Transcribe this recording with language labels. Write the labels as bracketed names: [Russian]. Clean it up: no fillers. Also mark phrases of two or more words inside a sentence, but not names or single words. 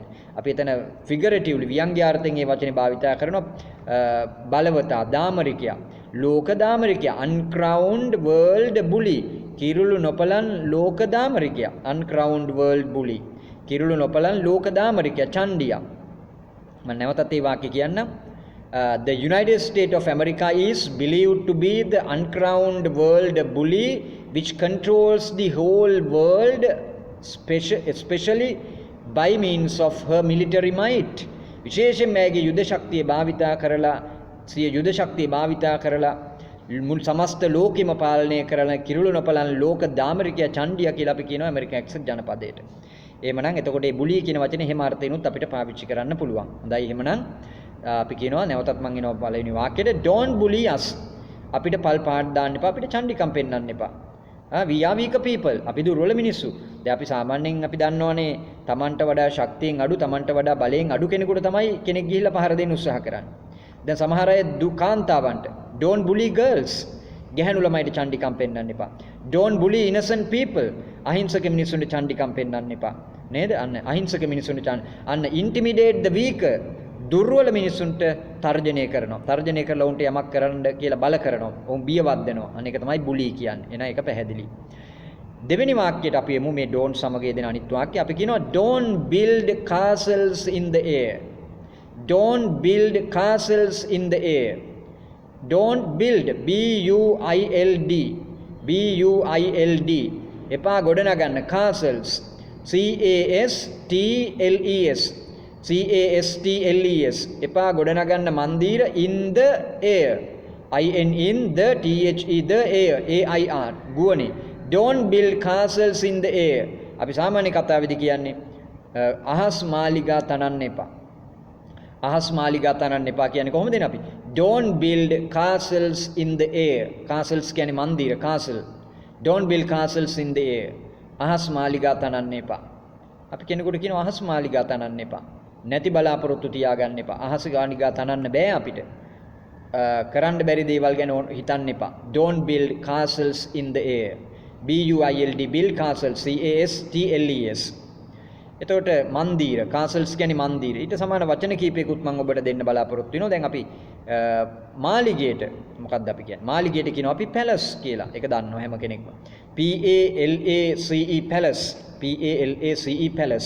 [Sinhala] අපි එතන ෆිගරටිව්ලි ව්‍යංග්‍යාර්ථයෙන් මේ වචනේ භාවිතා කරනවා බලවතා දාමරිකයා ලෝක දාමරිකයා [English] uncrowned world bully [Sinhala] කිරුළු නොපලන් ලෝක දාමරිකයා [English] uncrowned world bully [Sinhala] කිරුළු නොපලන් ලෝක දාමරිකයා චණ්ඩියා. මම නැවතත් ඒ වාක්‍ය කියන්නම්. [English] The United States of America is believed to be the uncrowned world bully which controls the whole world, especially by means of her military might. [Sinhala] විශේෂයෙන් මේගේ යුද ශක්තිය භාවිතා කරලා සිය යුද ශක්තිය භාවිතා කරලා මුළු සමස්ත ලෝකෙම පාලනය කරන කිරුළු නොපලන් ලෝක දාමරිකයා චණ්ඩියා කියලා අපි කියනවා ඇමරිකා එක්සත් ජනපදයට. එහෙමනම් එතකොට මේ බුලී කියන වචනේ එහෙම අර්ථයෙන්ුත් අපිට පාවිච්චි කරන්න පුළුවන්. හොඳයි එහෙමනම් අපි කියනවා නැවතත් මම එනවා පළවෙනි වාක්‍යෙට [English] don't bully us. [Sinhala] අපිට පල් පාට දාන්න එපා අපිට චණ්ඩිකම් පෙන්වන්න එපා. [English] we are weak people. [Sinhala] අපි දුර්වල මිනිස්සු. දැන් අපි සාමාන්‍යයෙන් අපි දන්නවනේ Tamanට වඩා ශක්තියෙන් අඩු Tamanට වඩා බලයෙන් අඩු කෙනෙකුට තමයි කෙනෙක් ගිහිල්ලා පහර දෙන්න උත්සාහ කරන්නේ. දැන් සමහර අය දුකාන්තාවන්ට [English] don't bully girls. [Sinhala] ගැහැණු ළමයිට චණ්ඩිකම් පෙන්වන්න එපා. [English] don't bully innocent people. [Sinhala] අහිංසක මිනිස්සුන්ට චණ්ඩිකම් පෙන්වන්න එපා. නේද? අන්න අහිංසක මිනිස්සුන්ට අන්න [English] intimidate the weaker. [Sinhala] දුර්වල මිනිස්සුන්ට තර්ජනය කරනවා. තර්ජනය කරලා උන්ට යමක් කරන්න කියලා බල කරනවා. උන් බියවත් දෙනවා. අන්න ඒක තමයි බුලි කියන්නේ. එන එක පැහැදිලි. දෙවෙනි වාක්‍යයට අපි යමු මේ don't සමග යෙදෙන අනිත් වාක්‍ය. අපි කියනවා [English] don't build castles in the air. Don't build castles in the air. Don't build B U I L D. [Sinhala] B U I L D. එපා ගොඩනගන්න castles. [English] C A S T L E S. CASTLES [Sinhala] එපා ගොඩනගන්න මන්දිර [English] in the air in the the air AIR ගුවනේ don't build castles [Sinhala] in the air අපි සාමාන්‍ය කතාවේදී කියන්නේ අහස් මාලිගා තනන්න එපා අහස් මාලිගා තනන්න එපා කියන්නේ කොහොමද අපි [English] don't build castles in the air castles [Sinhala] කියන්නේ මන්දිර [English] castle don't build castles in the air [Sinhala] අහස් මාලිගා තනන්න එපා අපි කෙනෙකුට කියනවා අහස් මාලිගා තනන්න එපා නැති බලාපොරොත්තු තියාගන්න එපා. අහස ගානිගා තනන්න බෑ අපිට. කරන්න බැරි දේවල් ගැන හිතන්න එපා. [English] Don't build castles in the air. BUILD build castles CASTLES. [Sinhala] එතකොට මන්දිර castles කියන්නේ මන්දිර. ඊට සමාන වචන කීපයකුත් මම ඔබට දෙන්න බලාපොරොත්තු වෙනවා. දැන් අපි මාලිගයට මොකක්ද අපි කියන්නේ? මාලිගයට කියනවා අපි palace කියලා. ඒක දන්නවා හැම කෙනෙක්ම. [English] PALACE palace. PALACE palace.